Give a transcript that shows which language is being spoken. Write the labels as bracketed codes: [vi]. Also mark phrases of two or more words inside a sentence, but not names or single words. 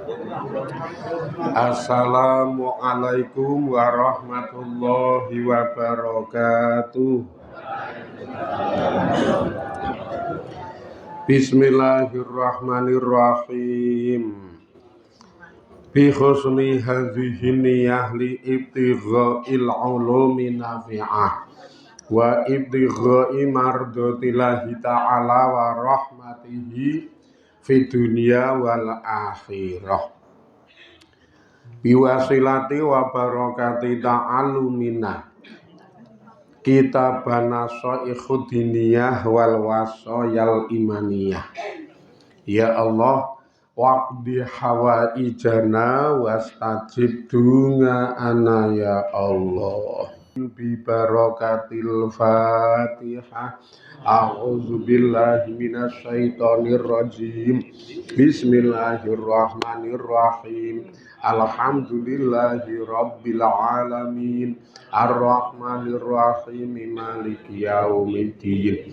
[ar] السلام عليكم ورحمة الله وبركاته. بسم الله الرحمن الرحيم. بحسن هذه النية لابتغاء العلوم النافعة وابتغاء مرضاة الله تعالى ورحمته في الدنيا والآخرة. بوسيلة وبركة تعلمنا كتابنا شيخ الدينية والوصايا الإيمانية. يا الله، واقض حوائجنا واستجب دعاءنا يا الله. ببركة الفاتحة. أعوذ بالله من الشيطان الرجيم. بسم الله الرحمن الرحيم. الحمد لله رب العالمين. الرحمن الرحيم. مالك يوم الدين.